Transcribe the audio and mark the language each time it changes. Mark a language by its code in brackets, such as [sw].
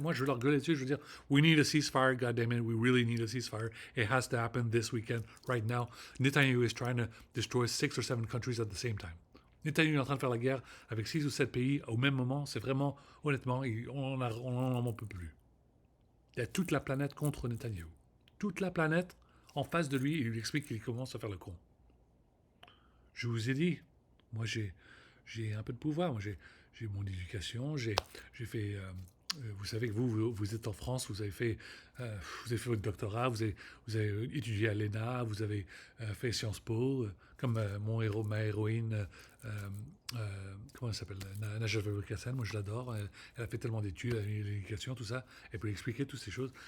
[fr] Moi, je vais leur gueuler dessus. Je veux dire [en] We need a ceasefire. God damn it, we really need a ceasefire. It has to happen this weekend, right now. Netanyahu is trying to destroy 6 or 7 countries at the same time. [fr] Netanyahu est en train de faire la guerre avec 6 ou 7 pays au même moment. C'est vraiment, honnêtement, on n'en peut plus. Il y a toute la planète contre Netanyahu. Toute la planète en face de lui, il lui explique qu'il commence à faire le con. Je vous ai dit, moi j'ai un peu de pouvoir, moi j'ai mon éducation, j'ai fait, vous savez que vous êtes en France, vous avez fait votre doctorat, vous avez étudié à l'ENA, vous avez fait Sciences Po, comme ma héroïne, comment elle s'appelle, Najat Vallaud-Belkacem, moi je l'adore, elle a fait tellement d'études, l'éducation, tout ça, elle peut expliquer toutes ces choses.